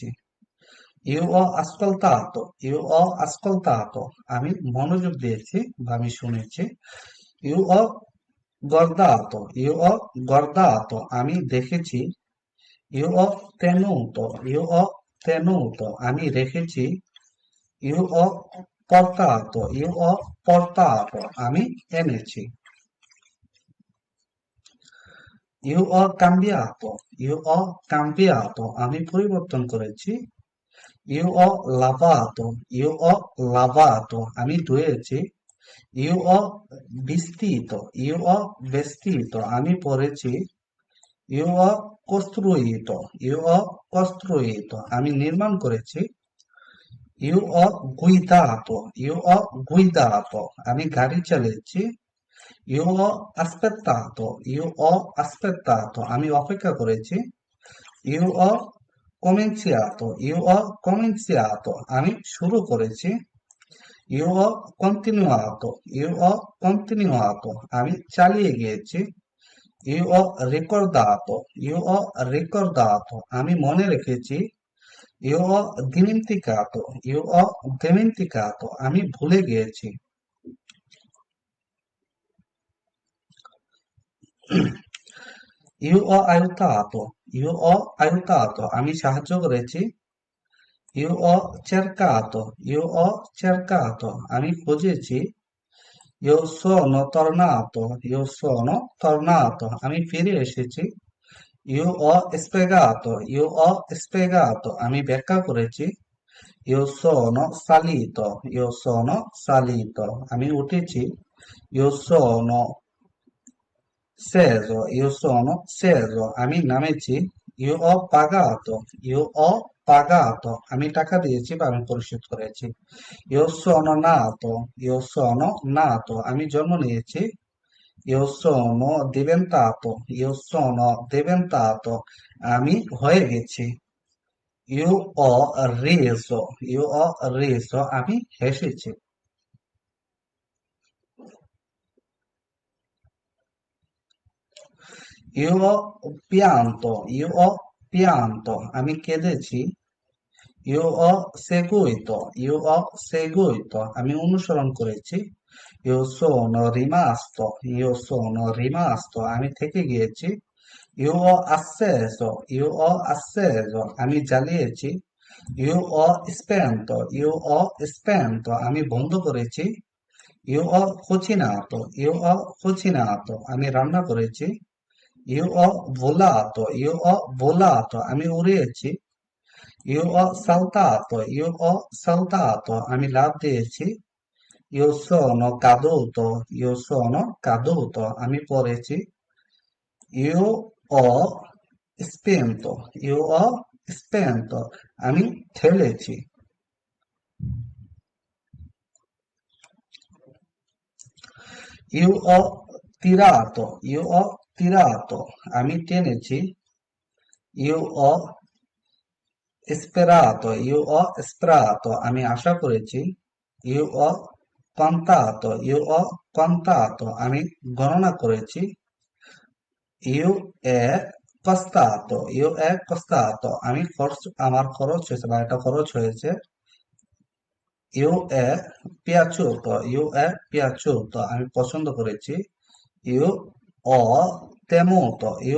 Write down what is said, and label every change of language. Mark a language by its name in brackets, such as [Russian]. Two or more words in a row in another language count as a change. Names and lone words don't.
[Italian] io ho ascoltato, io ho ascoltato, [Bangla] আমি মনোযোগ দিয়েছি বা আমি শুনেছি। [Italian] io ho guardato, io ho guardato, [Bangla] আমি দেখেছি, [Italian] io ho tenuto, io ho tenuto, [Bangla] আমি রেখেছি, [Italian] io ho portato, io ho portato, [Bangla] আমি এনেছি, [Italian] io ho cambiato, io ho cambiato, [Bangla] আমি পরিবর্তন করেছি, [Italian] io ho lavato, io ho lavato, [Bangla] আমি ধুয়েছি, [Italian] io ho vestito, io ho vestito, [Bangla] আমি পরেছি, [Italian] io ho costruito, io ho costruito, [Bangla] আমি নির্মাণ করেছি, [Italian] io ho guidato, io ho guidato, [Bangla] আমি গাড়ি চালিয়েছি, [Italian] io ho aspettato, io ho aspettato, [Bangla] আমি অপেক্ষা করেছি, [Italian] io ho cominciato, io ho cominciato, [Bangla] আমি শুরু করেছি, [Italian] io ho continuato, io ho continuato, [Bangla] আমি চালিয়ে গিয়েছি, [Italian] io ho ricordato, io ho ricordato, [Bangla] আমি মনে রেখেছি, [Italian] io ho dimenticato, io ho dimenticato, [Bangla] আমি ভুলে গিয়েছি, [Italian] io ho aiutato, io ho aiutato, [Bangla] আমি সাহায্য করেছি, [Italian] io ho cercato, io ho cercato, [Bangla] আমি খুঁজেছি, [Italian] io sono tornato, io sono tornato, [Bangla] আমি ফিরে এসেছি, [Italian] io ho spiegato, io ho spiegato, [Bangla] আমি ব্যাখ্যা করেছি, [Italian] io sono salito, io sono salito, [Bangla] আমি উঠেছি, [Italian] io sono sceso, io sono sceso, [Bangla] আমি নামেছি, [Italian] io ho pagato, io ho pagato, [Bangla] আমি টাকা দিয়েছি বা আমি পরিশোধ করেছি, [Italian] io sono nato, io sono nato, [Bangla] আমি জন্ম নিয়েছি, [Italian] io sono diventato, io sono diventato, [Bangla] আমি হয়ে গেছি, [Italian] io ho reso, io ho reso, [Bangla] আমি হেসেছি, [Italian] io ho pianto, io ho pianto, [Bangla] আমি কেঁদেছি, [Italian] io ho seguito, io ho seguito, [Bangla] আমি অনুসরণ করেছি, [Italian] io sono rimasto, io sono rimasto, [Bangla] আমি থেকে গিয়েছি, [Italian] io ho acceso, io ho acceso, [Bangla] আমি জ্বালিয়েছি, [Italian] io ho spento, io ho spento, [Bangla] আমি বন্ধ করেছি, [Italian] io ho cucinato, io ho cucinato, [Bangla] আমি রান্না করেছি, [Italian] io ho volato, io ho volato, [Bangla] আমি উড়িয়েছি, [Italian] io ho saltato, io ho saltato, [Bangla] আমি লাফ দিয়েছি, [Italian] io sono caduto, io sono caduto, [Bangla] আমি পড়েছি, [Italian] io ho spento, io ho spento, [Bangla] আমি ঠেলেছি, [Italian] io ho tirato, io ho tirato, [Bangla] আমি টেনেছি, [Italian] io ho sperato, io ho sperato, [Bangla] আমি আশা করেছি, [Italian] io ho contato, io ho contato, [Bangla] আমি গণনা করেছি, [Italian] io è io è costato, [Bangla] আমি খরচ আমার খরচ হয়েছে বা এটা খরচ হয়েছে, [Italian] io è io è piaciuto, [Bangla] আমি পছন্দ করেছি, [Italian] io ho io